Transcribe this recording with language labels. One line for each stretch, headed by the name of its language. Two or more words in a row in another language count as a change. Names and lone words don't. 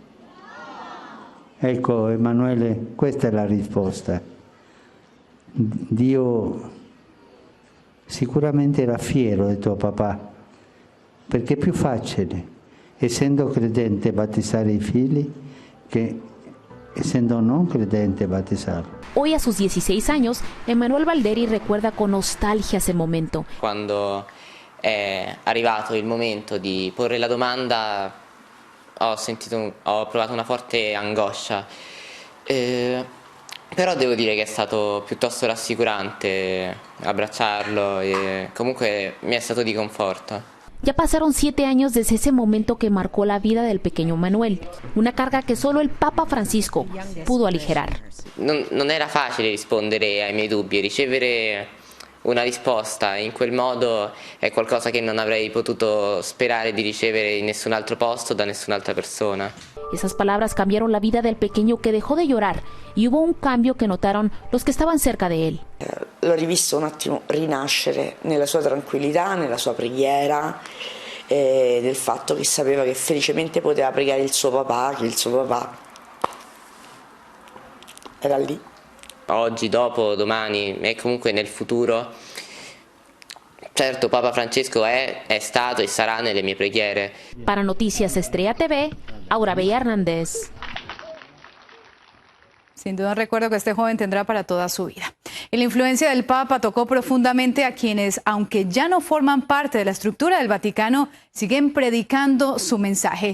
Italian: Ecco, Emanuele, questa è la risposta. Dio sicuramente era fiero di tuo papà, perché è più facile, essendo credente, battezzare i figli che essendo non credente bautizarlo.
Spanish: Hoy a sus 16 años, Emanuel Balderi recuerda con nostalgia ese momento.
Italian: Quando è arrivato il momento di porre la domanda ho provato una forte angoscia, però devo dire che è stato piuttosto rassicurante abbracciarlo e comunque mi è stato di conforto.
Spanish: Ya pasaron 7 años desde ese momento que marcó la vida del pequeño Manuel, una carga que solo el Papa Francisco pudo aligerar.
Italian: Non era facile rispondere ai miei dubbi, ricevere una risposta in quel modo è qualcosa che non avrei potuto sperare di ricevere in nessun altro posto da nessun'altra persona.
Spanish: Esas palabras cambiaron la vida del pequeño que dejó de llorar y hubo un cambio que notaron los que estaban cerca de él.
Italian: L'ho rivisto un attimo rinascere nella sua tranquillità, nella sua preghiera, del fatto che sapeva che felicemente poteva pregare il suo papà, che il suo papà era lì. Oggi, dopo, domani e comunque nel futuro, certo Papa Francesco è stato e sarà nelle mie preghiere.
Spanish: Para Noticias Estrella TV, Aura Bella Hernández. Sin duda recuerdo que este joven tendrá para toda su vida. Y la influencia del Papa tocó profundamente a quienes, aunque ya no forman parte de la estructura del Vaticano, siguen predicando su mensaje.